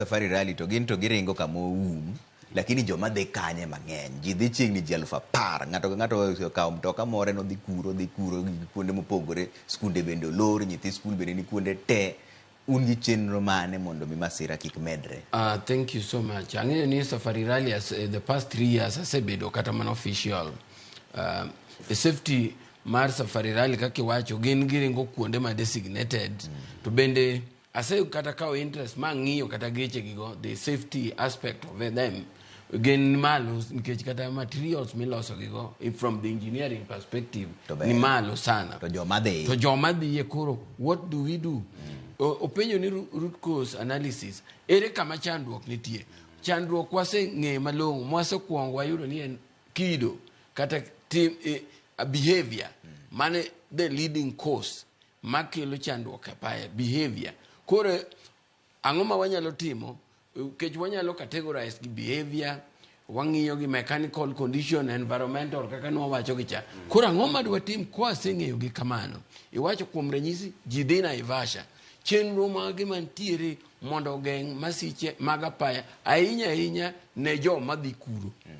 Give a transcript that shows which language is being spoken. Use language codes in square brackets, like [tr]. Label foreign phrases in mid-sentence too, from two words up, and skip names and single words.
[luo] Safari rally to gin to giringo kamo lakini joma dhi kanye mang'eny ji dhi chiegni ji 10,000 ng'ato kawo mtoka more no dhi kuro kuonde mopogore skunde bende olor nyithi skul bende ni kuonde te un gi chenro mane mondo mi masira kik medre. [en] Thank you so much. [luo] Ang'eyo ni Safari Rally [en] the past 3 years [luo] asebedo kata mana official. [en] The safety [luo] mar Safari Rally kaki wacho gin giringo kuonde ma designated to bende ase kata kawo interest ma ng'iyo kata geche gigo [en] the safety aspect of them [luo] gin malo nikech kata materials miloso gigo [en] from the engineering perspective [luo] ni malo sana to joma dhi koro [en] what do we do? [luo] Openyo ni [en] root cause analysis [luo] ere kama chandruok nitie. Chandruok wase ng'e malong'o mwase kuongo wayudo ni en kido kata behavior mane [en] the leading cause [luo] makelo chandruok apaya behavior. Koro ang'o ma wanyalo timo kech wanyalo categorize gi behavior wang'iyo gi [en] mechanical condition environmental [luo] kaka no wacho gicha. Koro ang'o ma dwa tim kwa seng'eyo gi kamano iwacho kuom ranyisi ji dhi Naivasha chenro mage mantiere mondo geng' masiche mag apaya ahinya ne joma dhi kuro.